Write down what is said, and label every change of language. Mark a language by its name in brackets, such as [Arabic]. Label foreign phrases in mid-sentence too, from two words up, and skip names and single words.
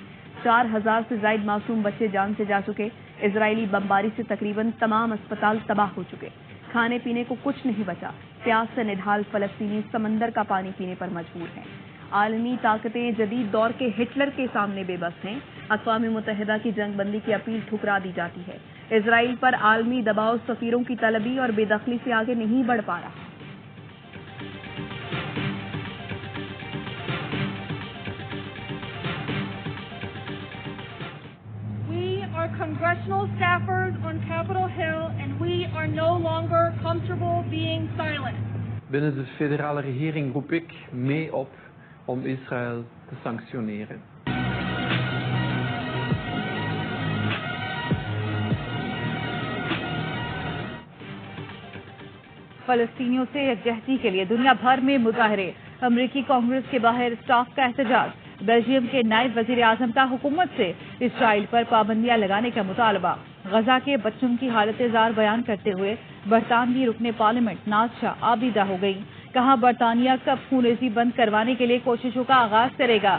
[Urdu] 4000 سے زائد معصوم بچے جان سے جا چکے، اسرائیلی بمباری سے تقریباً تمام اسپتال تباہ ہو چکے، کھانے پینے کو کچھ نہیں بچا، پیاس سے نڈھال فلسطینی سمندر کا پانی پینے پر مجبور ہیں۔ عالمی طاقتیں جدید دور کے ہٹلر کے سامنے بے بس ہیں، اقوام متحدہ کی جنگ بندی کی اپیل ٹھکرا دی جاتی ہے، اسرائیل پر عالمی دباؤ سفیروں کی طلبی اور بے دخلی سے آگے نہیں بڑھ پا رہا۔ [English] Congressional staffers on Capitol Hill, and we are no longer comfortable being silent. [Dutch] Binnen de federale regering roep ik mee op om Israël te sanctioneren. [Urdu] فلسطینیوں سے یکجہتی کے لیے دنیا بھر میں مظاہرے، امریکی کانگریس کے باہر اسٹاف کا احتجاج، بیلجیم کے نائب وزیر اعظم کا حکومت سے اسرائیل پر پابندیاں لگانے کا مطالبہ، غزہ کے بچوں کی حالت زار بیان کرتے ہوئے برطانوی رکن پارلیمنٹ ناز شاہ آبیدہ ہو گئی، کہا برطانیہ کب خونریزی بند کروانے کے لیے کوششوں کا آغاز کرے گا۔